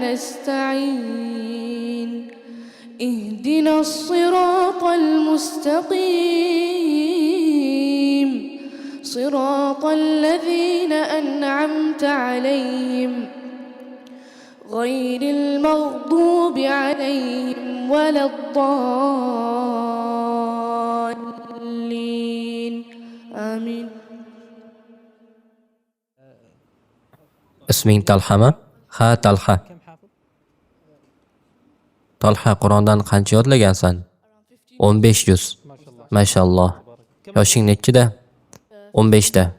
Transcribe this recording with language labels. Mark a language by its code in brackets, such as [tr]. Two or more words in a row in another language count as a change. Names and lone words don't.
[ar] نستعين اهدنا الصراط المستقيم صراط الذين أنعمت عليهم غير المغضوب عليهم ولا الضالين آمين. [uz] Isming Talhami? Ha, Talha. Talha, Qur'ondan qancha yodlagansan? 15 juz. Mashalloh. Yoshing nechida? 15 da.